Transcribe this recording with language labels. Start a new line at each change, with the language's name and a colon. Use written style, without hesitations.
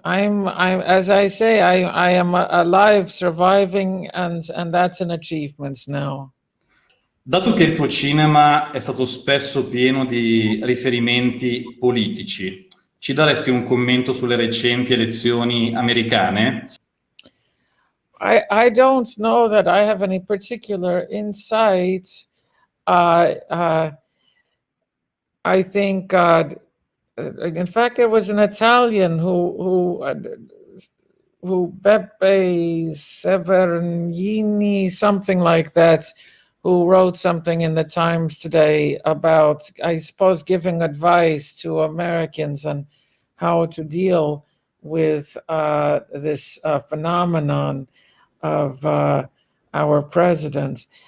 English: I'm as I say, I am alive, surviving, and that's an achievement now.
Italian: Dato che il tuo cinema è stato spesso pieno di riferimenti politici, ci daresti un commento sulle recenti elezioni americane?
English: I don't know that I have any particular insight. I think, in fact, there was an Italian who Beppe Severgnini, something like that, who wrote something in the Times today about, I suppose, giving advice to Americans on how to deal with this phenomenon of our president.